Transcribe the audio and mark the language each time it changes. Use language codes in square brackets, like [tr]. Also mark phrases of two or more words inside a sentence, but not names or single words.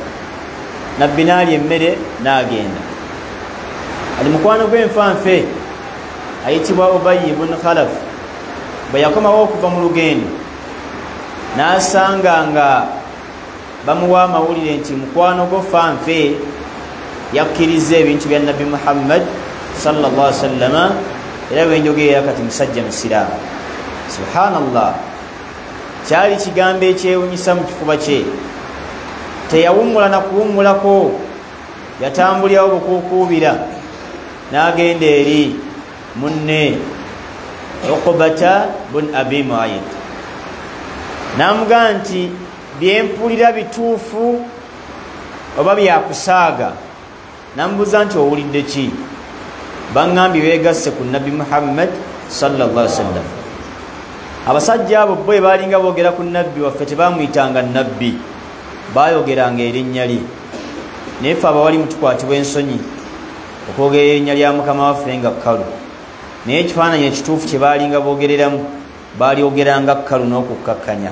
[lg] Nabbi n'alya emmere n'agenda. Ali mukwano gw'enfanfe ayitibwa Ubayy ibn Khalaf bwe yakomawo okuva mu lugendo n'asanga nga bamuwa amawulire nti mukwano gwo fanfe yakkiriza ebintu bya Nabbi Muhammad [ar] صلى الله عليه وسلم, [lg] era bwenjogerera kati musajja musiraamu. Subhanallah, kyali kigambo ekyewunyisa mu kifuba kye. Teyawummula na kuwummulako, yatambulirawo bukuukuubira n'agenda eri munne Uqbata bun Abi Mu'ayt. N'amugamba nti byempulira bituufu oba byakusaaga? N'amubuuza nti owulidde ki? Baŋŋambye beegasse ku Nabbi Muhammad [ar] صلى الله عليه وسلم. [lg] Abasajja abo bwe baalinga boogera ku Nabbi waffe tebaamuyitanga Nabbi, baayogeranga erinnya lye. Naye ffe abawali mutukwatibwa ensonyi okwogera erinnya lya Mukama waffe nga Kkalu. Naye ekifaananyi ekituufu kye baalinga boogereramu baalyogeranga Kkalu n'okukkakkanya.